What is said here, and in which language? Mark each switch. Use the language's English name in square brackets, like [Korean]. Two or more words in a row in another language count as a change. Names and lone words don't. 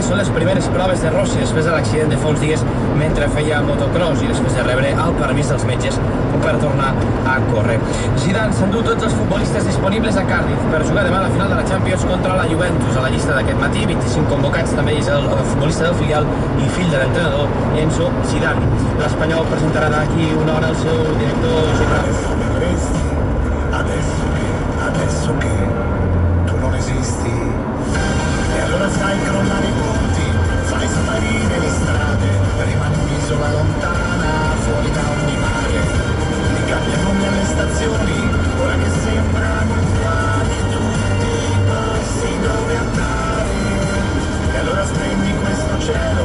[Catalan] Són les primeres proves de Rossi després de l'accident de fa uns dies mentre feia motocross i després de rebre el permís dels metges per tornar a córrer. Zidane s'endú tots els futbolistes disponibles a Cardiff per jugar demà a la final de la Champions contra la Juventus. A la llista d'aquest matí, 25 convocats, també és el futbolista del filial i fill de l'entrenador Enzo Zidane. L'Espanyol presentarà d'aquí una hora el seu director general. [Italian] Adesso che tu non esisti, e allora fai crollare i ponti, fai sparire le strade, rimani un'isola lontana, fuori da ogni mare, li cambiano nomi alle stazioni, ora che sembrano uguali tutti i passi dove andare, e allora spegni questo cielo.